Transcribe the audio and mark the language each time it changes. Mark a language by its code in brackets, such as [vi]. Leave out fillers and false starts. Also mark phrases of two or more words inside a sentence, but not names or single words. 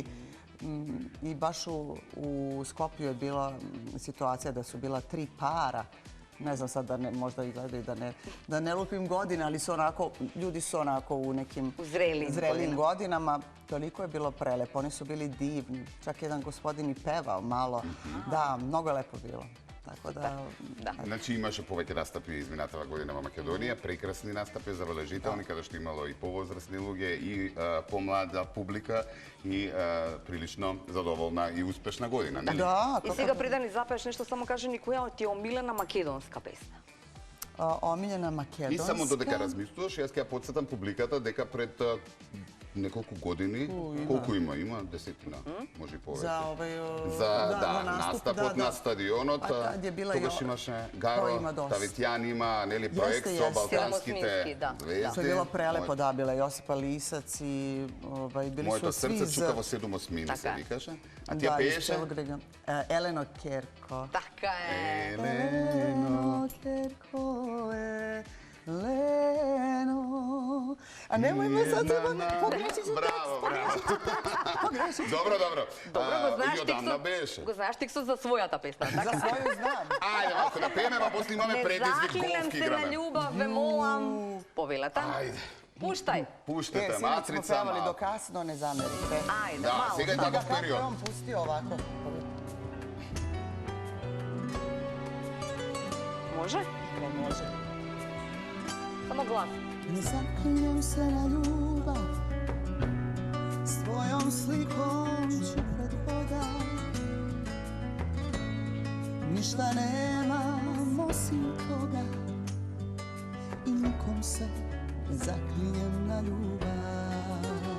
[sr] I baš u Skopju je bila situacija da su bila 3 para. Ne znam sad da možda i gledaju da ne lupim godine, ali ljudi su onako u nekim zrelim godinama. Toliko je bilo prelepo, oni su bili divni. Čak jedan gospodin i pevao malo. Da, mnogo je lepo bilo. Tako da... [mk] Значи имаше повеќе настапи изминатава година во Македонија, прекрасни настапи, забележителни, каде што имало и повозрасни луѓе, и помлада публика, и прилично задоволна и успешна година, нели? [sr] Da. [mk] И сега пред да ни запееш нешто, само кажи ни која ти е омилена македонска песна? [sr] Omiljena makedonska. [mk] И само додека размислуваш, јас ќе ја подсетам публиката дека пред неколку години. Колку има? Има десетина, може и повеќе. За настапот на стадионот. Тогаш имаше Гаро, Таветјан има, нели, проект со балканските звезди. [sr] To je bilo prelepo, da, bila Josipa Lisac i bili su svi [mk] Моето срце чука во 7 осмини, се викаше. А тя [sr] Da, iz [mk] пееше? [sr] Belog Grega. Eleno Kerko. [mk] Така е. [sr] Eleno Kerko, Eleno. A nemoj me sad pogrešit ću [mk] Браво, [sr] tekst. [mk] браво. Добро, добро. Добро, го знаеш И одамна беше. го знаеш текстот за својата песна, [sr] Za [mk] така? [sr] svoju znam. [mk] Ајде, малко да пееме, а после имаме [sr] Не [mk] предизвик [sr] заклинем [mk] голф [sr] се на [mk] играме. љубав, ве молам. Повелата. Ајде. Пуштај. Пуштете, [sr] Sinoć smo [mk] матрица [sr] pevali do [mk] малко. [sr] kasno, ne zamerite. [mk] Ајде, Да, мало. сега е [sr] Kako [mk] таков [sr] je [mk] период. [sr] on pustio ovako? [mk] Може? [sr] Može. [mk] Само глас. [sr] Ne zaklinjem se na ljubav, s tvojom slikom ću pred voda. Ništa nemam osim toga i nikom se ne zaklinjem na ljubav.